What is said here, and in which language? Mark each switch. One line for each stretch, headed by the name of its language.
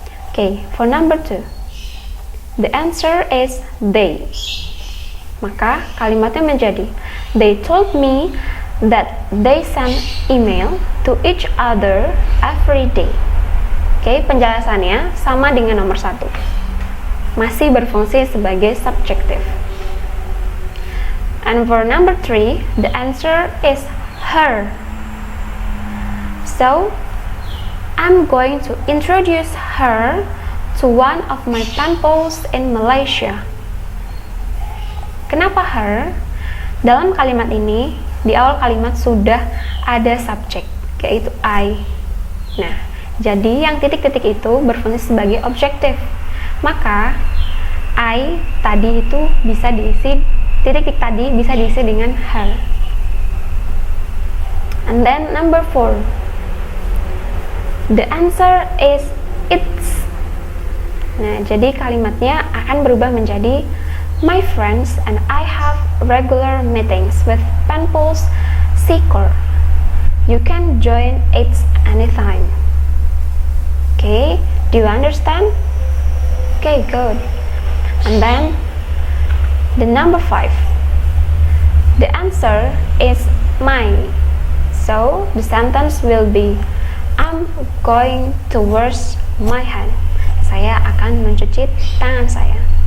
English: Oke, for number 2, the answer is they.
Indonesian: Maka kalimatnya menjadi
English: they told me that they send email to each other every day.
Indonesian: Oke, penjelasannya sama dengan nomor 1. Masih berfungsi sebagai subjektif.
English: And for number 3, the answer is her. So, I'm going to introduce her to one of my pen pals in Malaysia.
Indonesian: Kenapa her? Dalam kalimat ini, di awal kalimat sudah ada subjek, yaitu I. Nah, jadi yang titik-titik itu berfungsi sebagai objektif. Maka I tadi itu bisa diisi, titik-titik tadi bisa diisi dengan her.
English: And then number 4, the answer is it's.
Indonesian: Nah, jadi kalimatnya akan berubah menjadi
English: my friends and I have regular meetings with pen pals Sikor. You can join it anytime. Okay, do you understand? Okay, good. And then the number 5, the answer is mine. So the sentence will be I'm going to wash my hand.
Indonesian: Saya akan mencuci tangan saya.